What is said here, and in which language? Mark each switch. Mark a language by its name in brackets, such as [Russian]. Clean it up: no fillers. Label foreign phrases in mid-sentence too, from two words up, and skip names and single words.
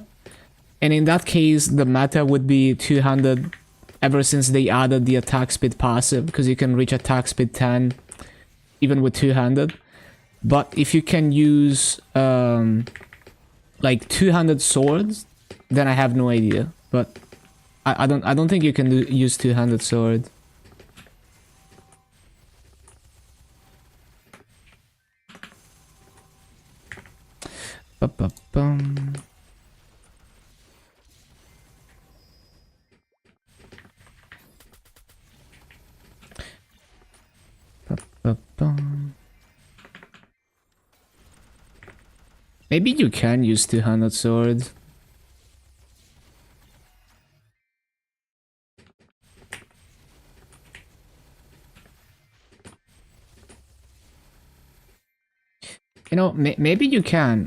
[English] And in that case, the meta would be two-handed ever since they added the attack speed passive, because you can reach attack speed 10 even with two-handed. But if you can use like two-handed swords, then I have no idea. But I don't think you can use two-handed sword. Ba-ba-bum. Ba-ba-bum. Maybe you can use two-handed swords. You know, maybe you can.